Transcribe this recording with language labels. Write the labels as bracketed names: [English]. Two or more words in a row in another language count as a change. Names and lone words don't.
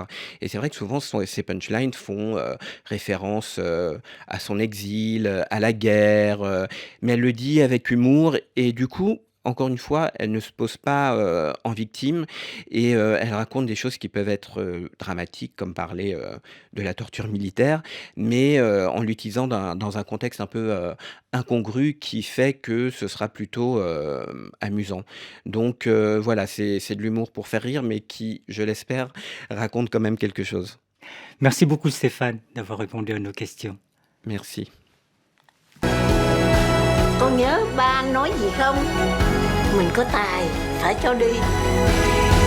[French] Et c'est vrai que souvent, ces punchlines font référence à son exil, à la guerre, mais elle le dit avec humour et du coup, encore une fois, elle ne se pose pas en victime et elle raconte des choses qui peuvent être dramatiques, comme parler de la torture militaire, mais en l'utilisant dans un contexte un peu incongru qui fait que ce sera plutôt amusant. Donc voilà, c'est de l'humour pour faire rire, mais qui, je l'espère, raconte quand même quelque chose. Merci beaucoup Stéphane d'avoir répondu à nos questions. Merci. [Vietnamese] Con nhớ ba anh nói gì không? Mình có tài, phải cho đi.